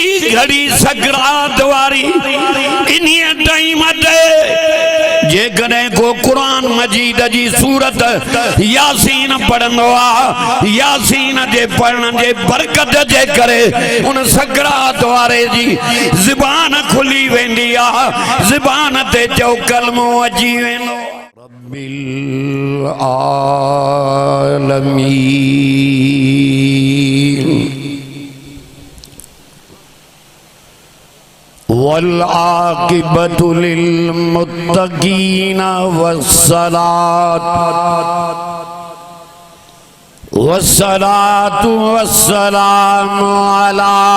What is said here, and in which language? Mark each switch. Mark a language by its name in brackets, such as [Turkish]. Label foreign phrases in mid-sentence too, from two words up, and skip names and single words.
[Sindhi] घड़ी सकरात वारी इन्हीअ टाइम ते जेकॾहिं को कुरान मजीद जी सूरत यासीन पढ़ंदो आहे यासीन जे पढ़ण जे बरकत जे करे उन सकरात वारे जी ज़बान खुली वेंदी आहे ज़बान ते जो कलमो अची वेंदो [Arabic] رب العالمين والعاقبة للمتقين والصلاة والسلام على